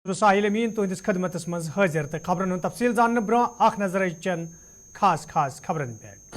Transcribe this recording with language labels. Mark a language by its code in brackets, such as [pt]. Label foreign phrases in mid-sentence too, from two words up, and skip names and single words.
[ks] साहिल अमीन तुंदिस खदमतस मज हाजिर तो खबरन हूं तफसील जानने ब्रो अख नजर चन खास खबरन पे।